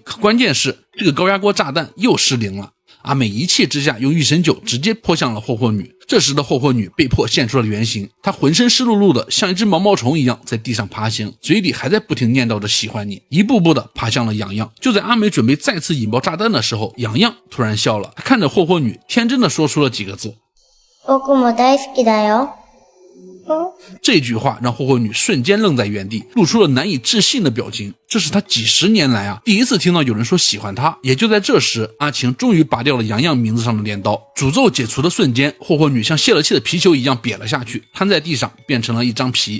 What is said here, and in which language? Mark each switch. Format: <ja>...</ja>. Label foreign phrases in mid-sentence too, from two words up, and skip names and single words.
<zh>可关键是这个高压锅炸弹又失灵了。阿美一气之下用御神酒直接泼向了霍霍女。这时的霍霍女被迫现出了原形，她浑身湿漉漉的，像一只毛毛虫一样在地上爬行，嘴里还在不停念叨着喜欢你，一步步的爬向了洋洋。就在阿美准备再次引爆炸弹的时候，洋洋突然笑了，他看着霍霍女，天真的说出了几个字：</zh> <ja>僕も大好きだよ。</ja> <zh>这句话让霍霍女瞬间愣在原地，露出了难以置信的表情。这是她几十年来第一次听到有人说喜欢她。也就在这时，阿晴终于拔掉了洋洋名字上的镰刀。诅咒解除的瞬间，霍霍女像泄了气的皮球一样瘪了下去，瘫在地上变成了一张皮。</zh>